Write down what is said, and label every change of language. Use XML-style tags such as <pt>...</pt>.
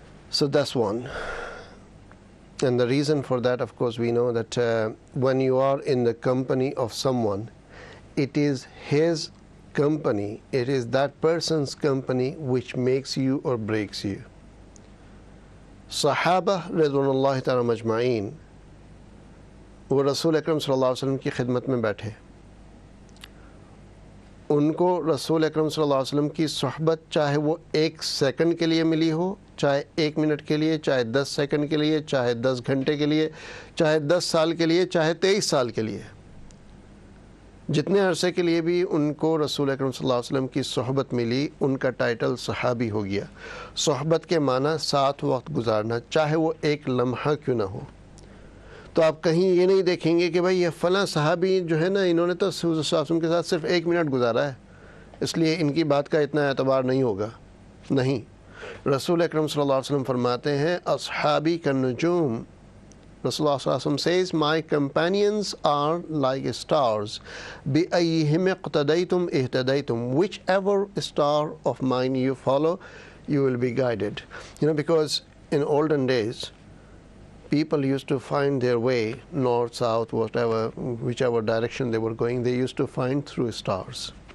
<en>So that's one. And the reason for that, of course, we know that when you are in the company of someone, it is his company, it is that person's company which makes you or breaks you.</en> <ur>صحابہ رضوان اللہ تعالیٰ مجمعین وہ رسول اکرم صلی اللہ علیہ وسلم کی خدمت میں بیٹھے، ان کو رسول اکرم صلی اللہ علیہ وسلم کی صحبت چاہے وہ 1 سیکنڈ کے لیے ملی ہو چاہے 1 منٹ کے لیے، چاہے 10 سیکنڈ کے لیے، چاہے 10 گھنٹے کے لیے، چاہے 10 سال کے لیے، چاہے 23 سال کے لیے، جتنے عرصے کے لیے بھی ان کو رسول اکرم صلی اللہ علیہ وسلم کی صحبت ملی، ان کا ٹائٹل صحابی ہو گیا۔ صحبت کے معنی ساتھ وقت گزارنا، چاہے وہ ایک لمحہ کیوں نہ ہو۔ تو آپ کہیں یہ نہیں دیکھیں گے کہ بھائی یہ فلاں صحابی جو ہے نا، انہوں نے تو رسول صلی اللہ علیہ وسلم کے ساتھ صرف 1 منٹ گزارا ہے، اس لیے ان کی بات کا اتنا اعتبار نہیں ہوگا۔ نہیں، رسول اکرم صلی اللہ علیہ وسلم فرماتے ہیں</ur> <ar>اصحابی کالنجوم.</ar> <en>رسول اللہ صلی اللہ علیہ وسلم says, my companions are like stars.</en> <ar>بِأَيِّهِمْ اقْتَدَيْتُمْ اِهْتَدَيْتُمْ.</ar> <en>Whichever star of mine you follow, you will be guided. Because in olden days, people used to find their way, north, south, whatever, whichever direction they were going, they used to find through stars.</en>